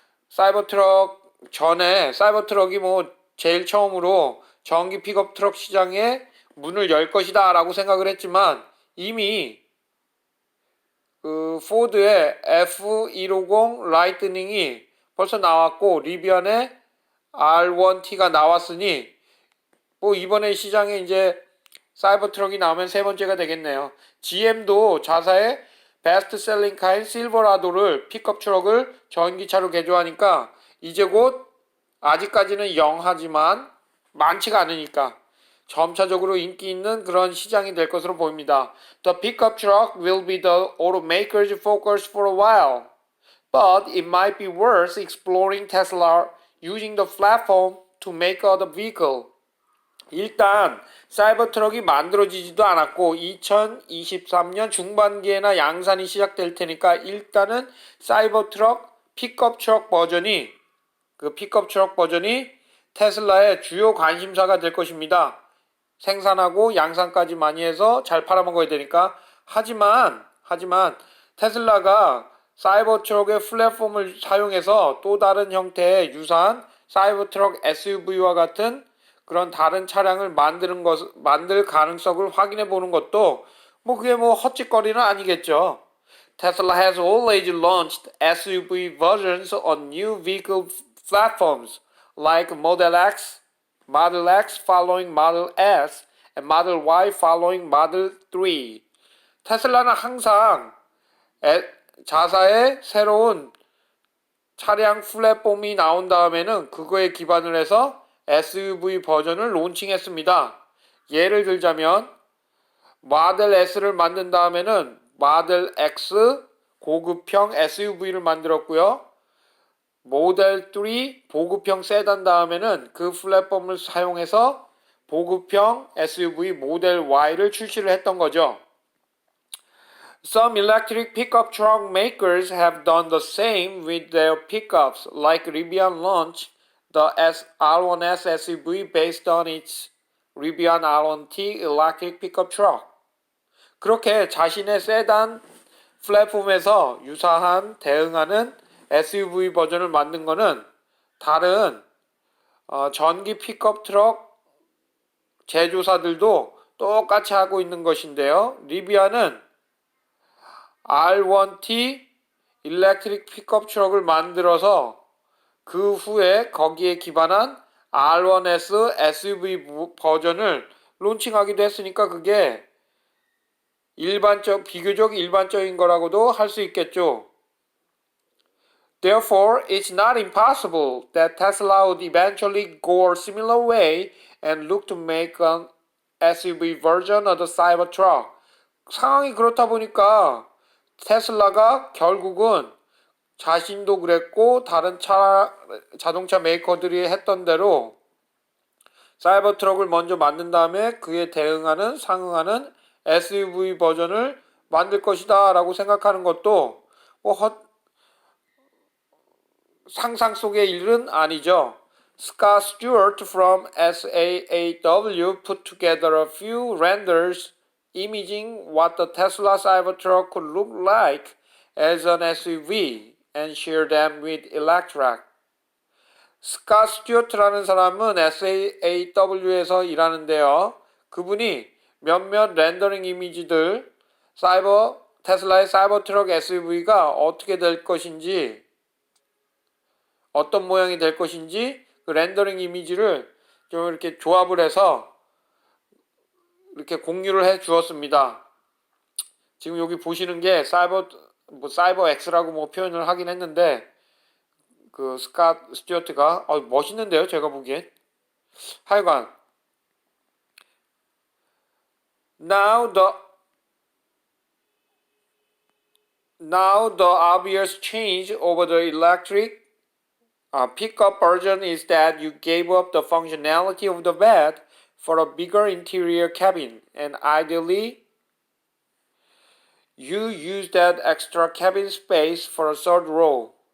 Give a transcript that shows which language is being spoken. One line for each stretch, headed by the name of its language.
Korean: 사이버트럭이 제일 처음으로 전기 픽업 트럭 시장에 문을 열 것이다 라고 생각을 했지만 이미 포드의 F150 라이트닝이 벌써 나왔고 리비안의 R1T가 나왔으니 이번에 시장에 이제 사이버트럭이 나오면 세 번째가 되겠네요. GM도 자사의 베스트셀링 카인 실버라도를 픽업 트럭을 전기차로 개조하니까 이제 곧 아직까지는 영하지만 많지가 않으니까 점차적으로 인기 있는 그런 시장이 될 것으로 보입니다.
English: The pickup truck will be the automaker's focus for a while, but it might be worth exploring Tesla using the platform to make other vehicle.
Korean: 일단 사이버트럭이 만들어지지도 않았고 2023년 중반기에나 양산이 시작될 테니까 일단은 픽업 트럭 버전이 테슬라의 주요 관심사가 될 것입니다. 생산하고 양산까지 많이 해서 잘 팔아먹어야 되니까. 하지만 테슬라가 사이버트럭의 플랫폼을 사용해서 또 다른 형태의 유사한 사이버트럭 SUV와 같은 그런 다른 차량을 만들 가능성을 확인해 보는 것도 그게 헛짓거리는 아니겠죠.
English: Tesla has always launched SUV versions on new vehicle platforms like Model X following Model S, and Model Y following Model 3.
Korean: 테슬라는 항상 자사의 새로운 차량 플랫폼이 나온 다음에는 그거에 기반을 해서 SUV 버전을 론칭했습니다. 예를 들자면 모델 S를 만든 다음에는 모델 X 고급형 SUV를 만들었고요. 모델 3 보급형 세단 다음에는 그 플랫폼을 사용해서 보급형 SUV 모델 Y를 출시를 했던 거죠.
English: Some electric pickup truck makers have done the same with their pickups, like Rivian launched the R1S SUV based on its Rivian R1T electric pickup truck.
Korean: 그렇게 자신의 세단 플랫폼에서 유사한 대응하는 SUV 버전을 만든 거는 다른 전기 픽업 트럭 제조사들도 똑같이 하고 있는 것인데요. 리비안은 R1T 일렉트릭 픽업 트럭을 만들어서 그 후에 거기에 기반한 R1S SUV 버전을 론칭하기도 했으니까 그게 비교적 일반적인 거라고도 할 수 있겠죠.
English: Therefore, it's not impossible that Tesla would eventually go a similar way and look to make an SUV version of the Cybertruck.
Korean: 상황이 그렇다 보니까 테슬라가 결국은 자신도 그랬고 다른 자동차 메이커들이 했던 대로 사이버 트럭을 먼저 만든 다음에 그에 상응하는 SUV 버전을 만들 것이다 라고 생각하는 것도 상상 속의 일은 아니죠.
English: Scott Stewart from SAAW put together a few renders imaging what the Tesla Cybertruck could look like as an SUV and share them with Electrek.
Korean: 스캇 스튜어트라는 사람은 SAAW에서 일하는데요. 그분이 몇몇 렌더링 이미지들 테슬라의 사이버트럭 SUV가 어떻게 될 것인지 어떤 모양이 될 것인지 그 렌더링 이미지를 좀 이렇게 조합을 해서 이렇게 공유를 해 주었습니다. 지금 여기 보시는 게 사이버 X라고 표현을 하긴 했는데 그 스캇 스튜어트가 멋있는데요, 제가 보기엔. 하여간
English: Now the obvious change over the electric pickup version is that you gave up the functionality of the bed for a bigger interior cabin, and ideally, you use that extra cabin space for a third row.